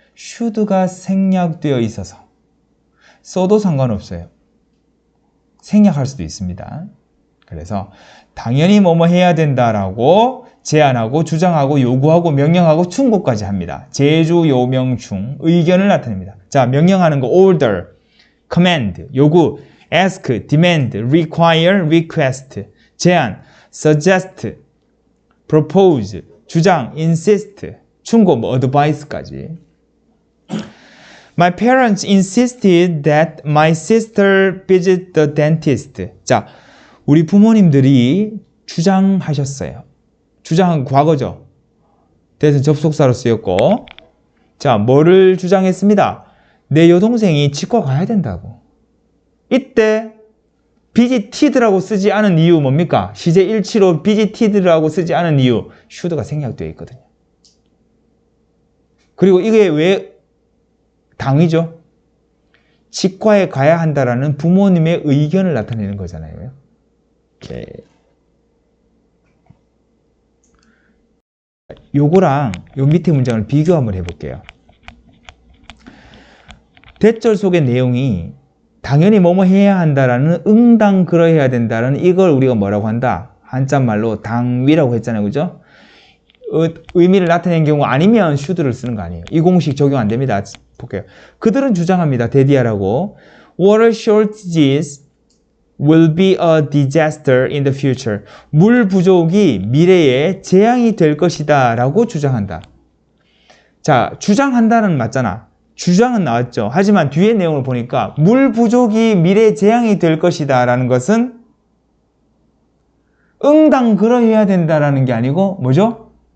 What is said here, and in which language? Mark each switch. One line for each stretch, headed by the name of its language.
Korean: should가 생략되어 있어서. 써도 상관없어요. 생략할 수도 있습니다. 그래서 당연히 뭐뭐 해야 된다라고 제안하고 주장하고 요구하고 명령하고 충고까지 합니다. 제주 요명충 의견을 나타냅니다. 자, 명령하는 거 order, command, 요구, ask, demand, require, request, 제안, suggest, propose, 주장, insist, 충고, 뭐 advice까지.
English: My parents insisted that my sister visit the dentist.
Korean: 자, 우리 부모님들이 주장하셨어요. 주장한 과거죠. 대신 접속사로 쓰였고. 자, 뭐를 주장했습니다. 내 여동생이 치과 가야 된다고. 이때 visited라고 쓰지 않은 이유 뭡니까? 시제 일치로 visited라고 쓰지 않은 이유 should가 생략되어 있거든요. 그리고 이게 왜 당위죠? 치과에 가야 한다라는 부모님의 의견을 나타내는 거잖아요. 네. 요거랑 요 밑에 문장을 비교 한번 해볼게요. 대절 속의 내용이 당연히 뭐뭐 해야 한다라는 응당 그러해야 된다라는 이걸 우리가 뭐라고 한다? 한자말로 당위라고 했잖아요. 그죠? 의미를 나타내는 경우 아니면 should를 쓰는 거 아니에요. 이 공식 적용 안 됩니다. 볼게요. 그들은 주장합니다. 대디하라고.
English: Water shortages will be a disaster in the future.
Korean: 물 부족이 미래에 재앙이 될 것이다 라고 주장한다. 자, 주장한다는 맞잖아. 주장은 나왔죠. 하지만 뒤에 내용을 보니까 물 부족이 미래에 재앙이 될 것이다 라는 것은 응당 그러해야 된다라는 게 아니고 뭐죠?